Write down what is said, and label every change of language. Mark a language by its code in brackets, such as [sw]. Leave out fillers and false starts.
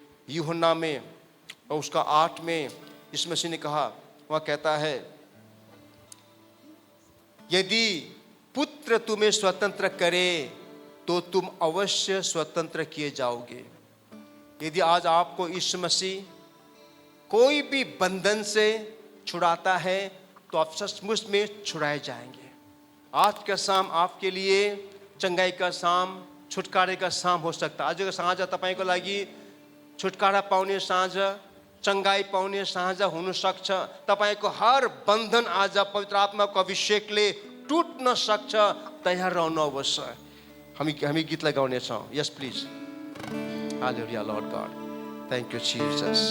[hi] यूहन्ना में और उसका 8 में यीशु मसीह ने कहा, वह कहता है, यदि पुत्र तुम्हें स्वतंत्र करे तो तुम अवश्य स्वतंत्र किए जाओगे। यदि आज आपको यीशु मसीह कोई भी बंधन से छुड़ाता है तो आप सचमुच में छुड़ाए जाएंगे। आज का शाम आपके लिए चंगाई का शाम, छुटकारे का शाम हो सकता है। [ne] आज साँझ तपाईको लागि छुटकारा पाउने साँझ, चंगाई पाउने साँझ हुन सक्छ। तपाईको हर बन्धन आज पवित्र आत्माको अभिषेकले टुट्न सक्छ। तयार रहनुहोस्। हामी गीतलाई गाउनेछौँ। [en] यस please. Hallelujah lord god, thank you Jesus.